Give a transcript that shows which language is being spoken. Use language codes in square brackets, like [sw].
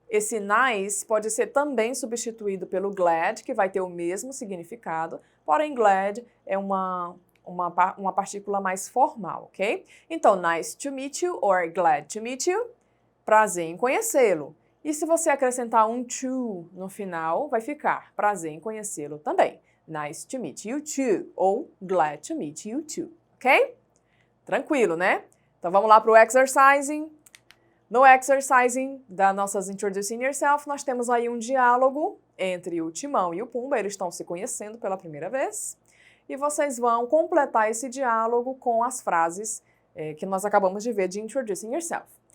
[pt] Esse nice pode ser também substituído pelo glad, que vai ter o mesmo significado, porém glad é uma partícula mais formal, ok? [en] Então, nice to meet you or glad to meet you, [pt] prazer em conhecê-lo. E se você acrescentar um to no final, vai ficar prazer em conhecê-lo também. [en] Nice to meet you too, ou glad to meet you too, ok? [pt] Tranquilo, né? Então vamos lá para o exercising. No exercising da nossas Introducing Yourself, nós temos aí um diálogo entre o Timão e o Pumba, eles estão se conhecendo pela primeira vez. E vocês vão completar esse diálogo com as frases que nós acabamos de ver de Introducing Yourself.